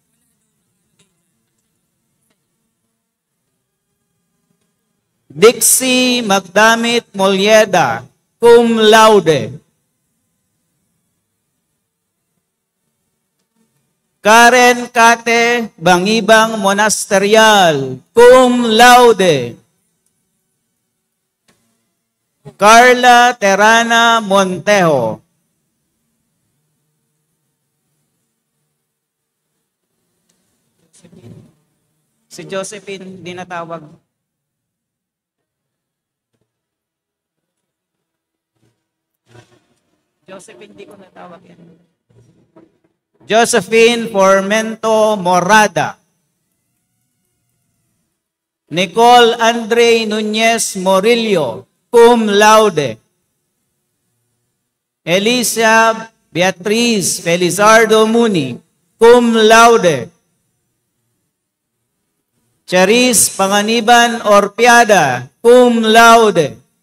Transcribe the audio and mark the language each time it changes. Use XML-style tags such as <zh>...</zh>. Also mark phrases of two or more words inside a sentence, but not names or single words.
<en>Dixie Magdamit Molieda,</en> <la>cum laude.</la> <en>Karen Kate Bangibang Monasterial,</en> <la>cum laude.</la> <en>Carla Terana Montejo.</en> <tl>Si Josephine, di natawag. Josephine, di ko natawag yan.</tl> <en>Josephine Formento Morada. Nicole Andre Nunez Morillo,</en> <la>cum laude.</la> <en>Elisa Beatriz Felizardo Muni,</en> <la>cum laude.</la> <en>Charis Panganiban Orpiada,</en> <la>cum laude.</la>